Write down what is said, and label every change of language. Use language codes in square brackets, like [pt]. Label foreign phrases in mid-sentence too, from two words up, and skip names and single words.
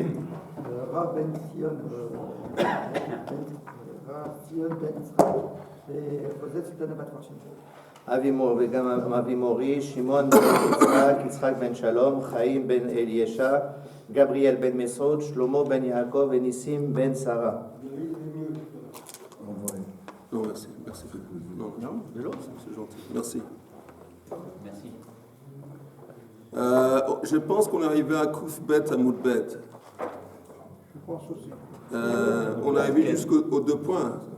[he] Rav ben Sion ben Israël וחוזה סולטן בת פרשן. וגם אבי מורי, שמעון בן יצחק, יצחק בן שלום, חיים בן אלישע, גבריאל בן מסעוד, שלמה בן יעקב וניסים בן שרה. [fr] Non, merci. Non, de l'eau c'est gentil. Merci. Merci. Je pense qu'on est arrivé à Kouf Bet, à Moudbet. Je pense aussi. On est arrivé jusqu'aux 2 points.